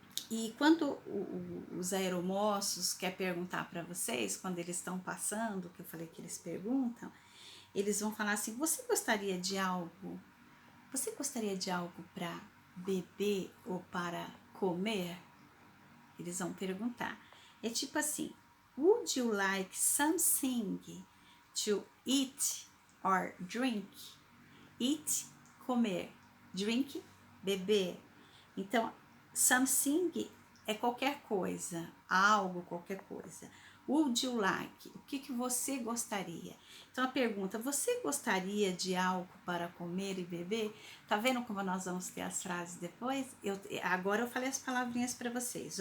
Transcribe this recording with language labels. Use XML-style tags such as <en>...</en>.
<pt>E quando os aeromoços quer perguntar para vocês, quando eles estão passando, que eu falei que eles perguntam, eles vão falar assim: você gostaria de algo? Você gostaria de algo para beber ou para comer? Eles vão perguntar. É tipo assim:</pt> <en>would you like something to eat or drink?</en> <pt>Eat, comer. Drink, beber. Então, something é qualquer coisa, algo, qualquer coisa.</pt> <en>Would you like?</en> <pt>O que você gostaria? Então a pergunta: você gostaria de algo para comer e beber? Tá vendo como nós vamos ter as frases depois? Agora eu falei as palavrinhas para vocês.</pt>